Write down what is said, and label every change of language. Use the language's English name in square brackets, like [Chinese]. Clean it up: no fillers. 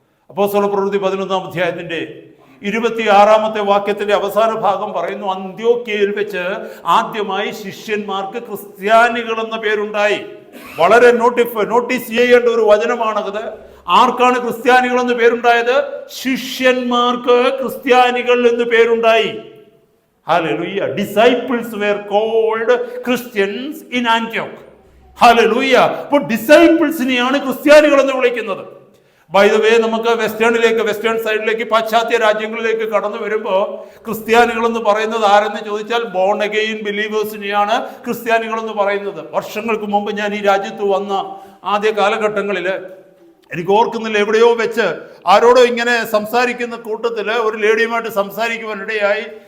[Malayalam] അപ്പോസ്തലപ്രവൃത്തി 11-ാം അധ്യായത്തിന്റെ 26-ാമത്തെ വാക്യത്തിന്റെ അവസാന ഭാഗം പറയുന്നു, അന്ത്യോക്യയിൽ വെച്ച് ആദ്യമായി ശിഷ്യന്മാർക്ക് ക്രിസ്ത്യാനികൾ എന്ന പേരുണ്ടായി. വളരെ നോട്ടീസ് ചെയ്യേണ്ട ഒരു വചനമാണത്. ആർക്കാണ് ക്രിസ്ത്യാനികൾ എന്ന് പേരുണ്ടായത്? ശിഷ്യന്മാർക്ക് ക്രിസ്ത്യാനികൾ എന്ന് പേരുണ്ടായി. Hallelujah. [English] Disciples were called Christians in Antioch. [Malayalam] Hallelujah. അപ്പോൾ ഡിസൈപ്പിൾസിനെയാണ് ക്രിസ്ത്യാനികൾ എന്ന് വിളിക്കുന്നത്. ബൈ ദ വേ, നമുക്ക് വെസ്റ്റേൺ സൈഡിലേക്ക്, പാശ്ചാത്യ രാജ്യങ്ങളിലേക്ക് കടന്നു വരുമ്പോൾ ക്രിസ്ത്യാനികൾ എന്ന് പറയുന്നത് ആരെന്ന് ചോദിച്ചാൽ ബോൺ അഗെയിൻ ബിലീവേഴ്സിനെയാണ് ക്രിസ്ത്യാനികൾ എന്ന് പറയുന്നത്. വർഷങ്ങൾക്ക് മുമ്പ് ഞാൻ ഈ രാജ്യത്ത് വന്ന ആദ്യ കാലഘട്ടങ്ങളിൽ എനിക്ക് ഓർക്കുന്നില്ല, എവിടെയോ വെച്ച് ആരോടോ ഇങ്ങനെ സംസാരിക്കുന്ന കൂട്ടത്തിൽ ഒരു ലേഡിയുമായിട്ട് സംസാരിക്കുവാനിടയായി.